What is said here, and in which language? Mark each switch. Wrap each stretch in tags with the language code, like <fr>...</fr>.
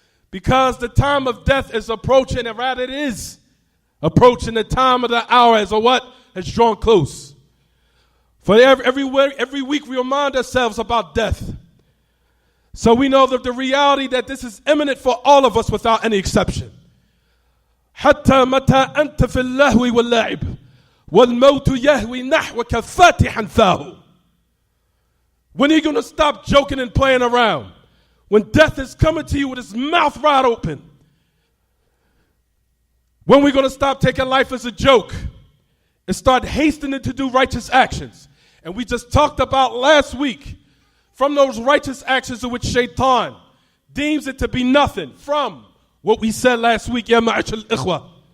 <en>Because the time of death is approaching, and rather it is approaching. The time of the hour as a what? Has drawn close. For every week we remind ourselves about death. So we know that the reality that this is imminent for all of us without any exception.</en> <ar>حتى متى أنت في اللهو واللعب والموت يهوي نحوك فاتحا فاه.</ar> <en>When are you going to stop joking and playing around? When death is coming to you with his mouth wide open. When are we going to stop taking life as a joke and start hastening to do righteous actions? And we just talked about last week from those righteous actions in which shaitan deems it to be nothing from what we said last week,</en> <ar>ya ma'ashal ikhwa.</ar>